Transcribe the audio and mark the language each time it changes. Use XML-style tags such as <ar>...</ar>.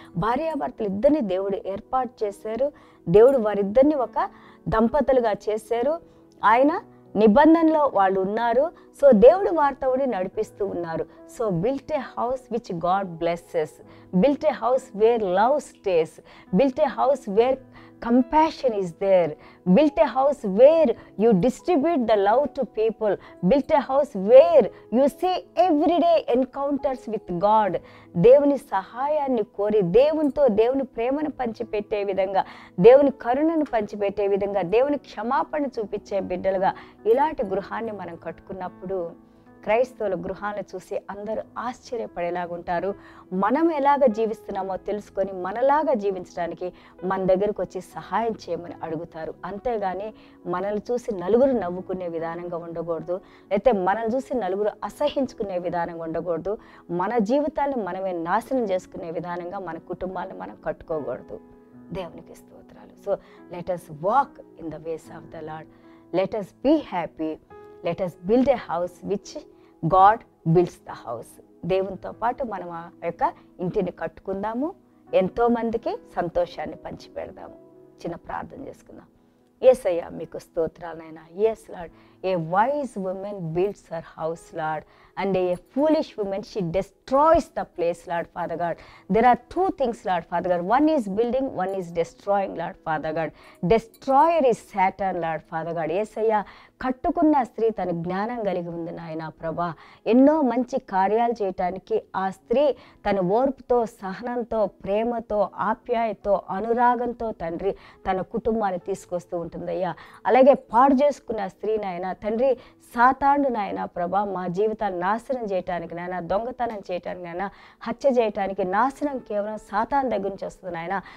<te>భార్యాభర్తలు ఇద్దరిని దేవుడు ఏర్పాటు చేశారు. దేవుడు వారిద్దరిని ఒక దంపతులుగా చేశారు. ఆయన నిబంధనలో వాళ్ళు ఉన్నారు. సో దేవుడు వారితో నడిపిస్తూ ఉన్నారు.</te> <en>So built a house which God blesses, built a house where love stays, built a house where compassion is there. Build a house where you distribute the love to people. Build a house where you see everyday encounters with God.</en> <te>దేవుని సహాయాన్ని కోరి దేవునితో దేవుని ప్రేమను పంచిపెట్టే విధంగా, దేవుని కరుణను పంచిపెట్టే విధంగా, దేవుని క్షమాపణ చూపించే బిడ్డలుగా ఇలాంటి గృహాన్ని మనం కట్టుకున్నప్పుడు క్రైస్తవుల గృహాలను చూసి అందరూ ఆశ్చర్యపడేలాగా ఉంటారు. మనం ఎలాగ జీవిస్తున్నామో తెలుసుకొని మనలాగా జీవించడానికి మన దగ్గరకు వచ్చి సహాయం చేయమని అడుగుతారు. అంతేగాని మనల్ని చూసి నలుగురు నవ్వుకునే విధానంగా ఉండకూడదు, లేకపోతే మనల్ని చూసి నలుగురు అసహించుకునే విధానంగా ఉండకూడదు. మన జీవితాన్ని మనమే నాశనం చేసుకునే విధానంగా మన కుటుంబాన్ని మనం కట్టుకోకూడదు. దేవునికి స్తోత్రాలు.</te> <en>So let us walk in the ways of the Lord. Let us be happy. Let us build a house which God builds the house.</en> <te>దేవునితో పాటు మనం ఆ యొక్క ఇంటిని కట్టుకుందాము, ఎంతో మందికి సంతోషాన్ని పంచిపెడదాము. చిన్న ప్రార్థన చేసుకుందాం. యేసయ్యా మీకు స్తోత్రాలైనా.</te> <en>yes Lord, a wise woman builds her house, Lord, and a foolish woman, she destroys the place, Lord Father God. There are two things, Lord Father God. One is building, one is destroying, Lord Father God. Destroyer is Satan, Lord Father God.</en> <te>యేసయ్యా కట్టుకున్న స్త్రీ తన జ్ఞానం కలిగి ఉంది నాయన ప్రభా. ఎన్నో మంచి కార్యాలు చేయటానికి ఆ స్త్రీ తన ఓర్పుతో, సహనంతో, ప్రేమతో, ఆప్యాయతో, అనురాగంతో తండ్రి తన కుటుంబాన్ని తీసుకొస్తూ ఉంటుందయ్యా. అలాగే పాడు చేసుకున్న స్త్రీ నాయన తండ్రి సాతాండు నాయన ప్రభా మా జీవితాన్ని నాశనం చేయటానికి నాయన, దొంగతనం చేయటానికి నాయన, హత్య చేయటానికి నాశనం కేవలం సాతాన్ దగ్గర నుంచి వస్తుంది నాయన.</te>